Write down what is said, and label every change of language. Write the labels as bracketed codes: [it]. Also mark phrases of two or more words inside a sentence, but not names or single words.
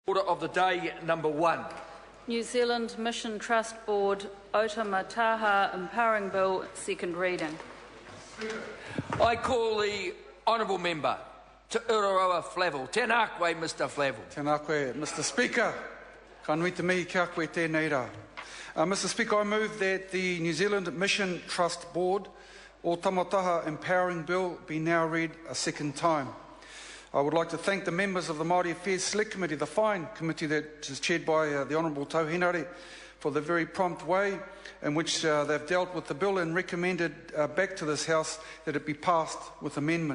[en] Order of the day number 1. New Zealand Mission Trust Board Otamataha Empowering Bill, second reading. I call the honourable member to Uraroa Flavel. [mi] Tēnā koe, Mr Flavel. Tēnā koe, [en] Mr Speaker. [mi] Ka nui te mihi kia koe tēnei rā. [en] Mr Speaker, I move that the New Zealand Mission Trust Board Otamataha Empowering Bill be now read a second time. I would like to thank the members of the Māori Affairs Select Committee, the fine committee that is chaired by the Honourable Tauhinare, for the very prompt way in which they've dealt with the bill and recommended back to this House that it be passed with amendment.